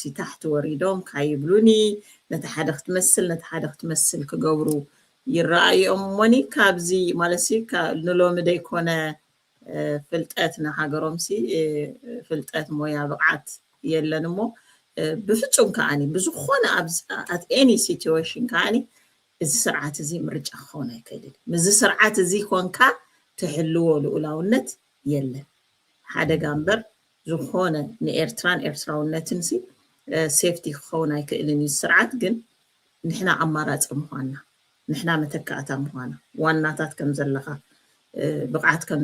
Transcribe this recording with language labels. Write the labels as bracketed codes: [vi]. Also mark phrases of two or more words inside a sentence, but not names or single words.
[ti] ታሕቲ ወሪዶም ካይብሉኒ ነቲ ሓደ ክትመስል ክገብሩ ይረኣዮም እሞኒ ካብዚ ማለት ንሎሚ ደይኮነ ፍልጠት ንሃገሮም ፍልጠት ሞያ ብቕዓት የለን እሞ ብፍጹም ከዓኒ ብዝኾነ [en] at any situation [ti] ከዓኒ እዚ ስርዓት እዚ ምርጫ ክኸውን ኣይክእልን ምዚ ስርዓት እዚ ኮንካ ትሕልዎ ልኡላውነት የለን ሓደጋ እምበር ዝኾነ ንኤርትራን ኤርትራውነትን ሴፍቲ ክኸውን ኣይክእልን እዩ ስርዓት ግን ንሕና ኣማራፂ ምዃንና ንሕና መተካእታ ምዃና ዋናታት ከም ዘለኻ ብቕዓት ከም